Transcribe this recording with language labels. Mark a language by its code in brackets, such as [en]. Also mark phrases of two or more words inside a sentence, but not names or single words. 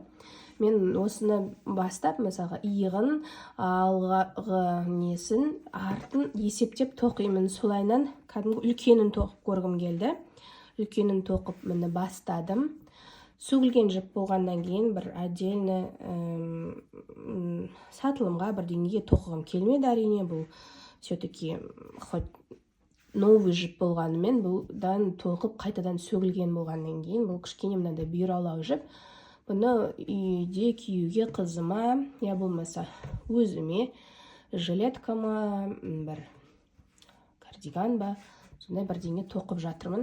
[kk] Мен осыны бастап, мысалға, иығын, алғы несін, артын есептеп тоқимын. Солайынан кәдімгі үлкенін тоқып көргім келді. Үлкенін тоқып мені бастадым. Сөгілген жіп болғаннан кейін бір отдельно сатылымға бірдеңеге тоқығым келмеді әрине. Бұл [ru] все-таки хоть новый [kk] жіп болғанымен, бұлдан тоқып қайтадан сөгілген болғаннан кейін, бұл кішкене мынандай бұйраулау жіп. Бұны үйде киюге қызыма, я болмаса өзіме, жилеткама, бір кардиган ба, сондай бірдеңе тоқып жатырмын.